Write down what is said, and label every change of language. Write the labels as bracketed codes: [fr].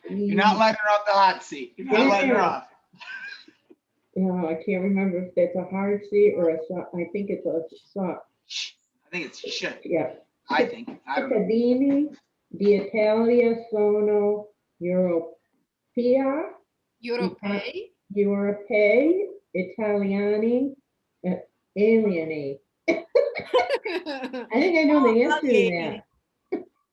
[en] You're not letting her off the hot seat. You're not letting her Yeah. off. Oh, I can't remember if it's a hard seat or a soft. I think it's a soft. Shh. I think it's shh. Yeah. I think. I don't know. [it] Cittadini di Italia sono europei, europei, italiani, alieni. [en] I think I know the answer to that.